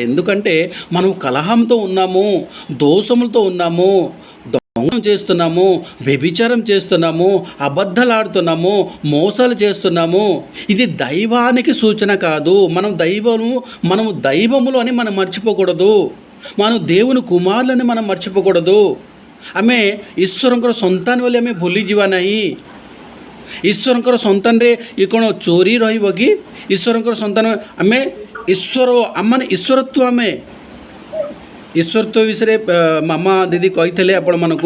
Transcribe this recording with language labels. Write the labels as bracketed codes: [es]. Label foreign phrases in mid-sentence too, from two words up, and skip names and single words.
[te] ఎందుకంటే మనం కలహంతో ఉన్నాము, దోషములతో ఉన్నాము, దొంగం చేస్తున్నాము, వ్యభిచారం చేస్తున్నాము, అబద్ధాలు ఆడుతున్నాము, మోసాలు చేస్తున్నాము. ఇది దైవానికి సూచన కాదు. మనము దైవములు అని మనం మర్చిపోకూడదు. మనం దేవుని కుమారులని మనం మర్చిపోకూడదు. [or] ଆମେ ଈଶ୍ୱରଙ୍କର ସନ୍ତାନ ବୋଲି ଆମେ ଭୁଲିଯିବା ନାହିଁ। ଈଶ୍ୱରଙ୍କର ସନ୍ତାନରେ ଇଏ କ'ଣ ଚୋରି ରହିବ କି? ଈଶ୍ୱରଙ୍କର ସନ୍ତାନ ଆମେ ଆମମାନେ ଈଶ୍ୱରତ୍ୱ ବିଷୟରେ ମାମା ଦିଦି କହିଥିଲେ ଆପଣମାନଙ୍କୁ।